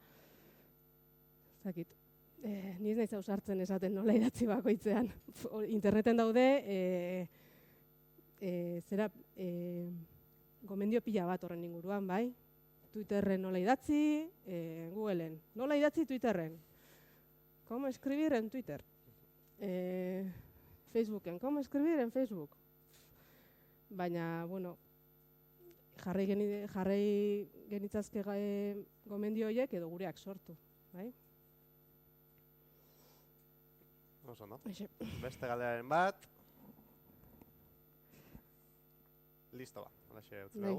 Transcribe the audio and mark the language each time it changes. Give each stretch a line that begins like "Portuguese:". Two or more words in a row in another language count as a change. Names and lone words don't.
Basque: Ez dakit. Ni ez naiz ausartzen esaten nola idatzi bakoitzean. Interneten daude, gomendio pila bat horren inguruan, bai? Twitterren nola idatzi, Googleen. Nola idatzi Twitterren?
Spanish: ¿Cómo escribir en Twitter?
Basque: Facebooken.
Spanish: ¿Cómo escribir en Facebook?
Basque: Baina, jarri genitzazke gomendio horiek edo gureak sortu, bai? Oso, no? Beste galderaren bat. Listo ba, halaxe utzi dugu.